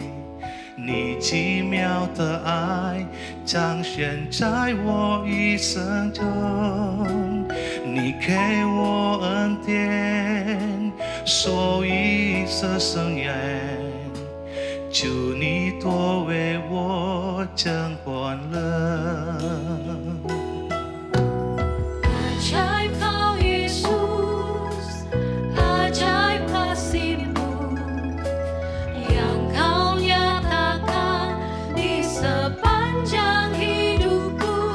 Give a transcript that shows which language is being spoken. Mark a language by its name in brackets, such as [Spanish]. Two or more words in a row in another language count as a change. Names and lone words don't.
[Chinese] 你奇妙的爱彰显在我一生中，你给我恩典，所以这生源，求你多为我增欢乐。 [Indonesian] Ajaib Kau Yesus, ajaib kasih-Mu yang Kau nyatakan di sepanjang hidupku.